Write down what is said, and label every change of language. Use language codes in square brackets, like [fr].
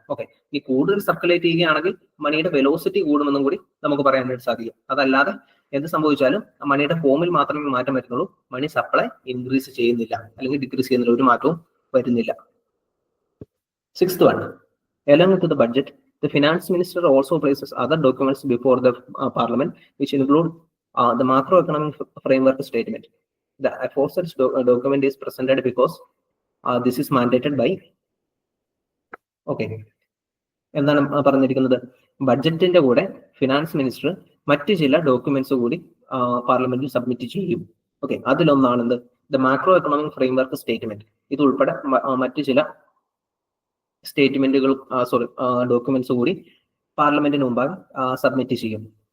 [ml] Okay, ഈ കൂടുതൽ circulate ചെയ്യുകയാണെങ്കിൽ മണിയുടെ വെലോസിറ്റി കൂടുമെന്നും കൂടി നമുക്ക് പറയാനായിട്ട് സാധിക്കും. അതല്ലാതെ എന്ത് സംഭവിച്ചാലും മണിയുടെ ഫോമിൽ മാത്രമേ മാറ്റം വരുന്നുള്ളൂ. മണി സപ്ലൈ ഇൻക്രീസ് ചെയ്യുന്നില്ല അല്ലെങ്കിൽ ഡിക്രീസ് ചെയ്യുന്നില്ല, ഒരു മാറ്റവും വരുന്നില്ല. [en] Sixth one, along with the budget, The finance minister also places other documents before the parliament, which include the macroeconomic framework statement. The aforesaid document is presented because this is mandated by. [ml] Okay. എന്താണ് പറഞ്ഞിരിക്കുന്നത്? ബഡ്ജറ്റിന്റെ കൂടെ finance minister മറ്റു ചില documents കൂടി പാർലമെന്റിൽ submit ചെയ്യും. Okay, അതിലൊന്നാണ് എന്ത്? The macro economic framework statement. ഇത് ഉൾപ്പെടെ മറ്റു ചില സ്റ്റേറ്റ്മെന്റുകൾ ഡോക്യുമെന്റ്സ് കൂടി പാർലമെന്റിന് മുമ്പാകെ സബ്മിറ്റ് ചെയ്യും.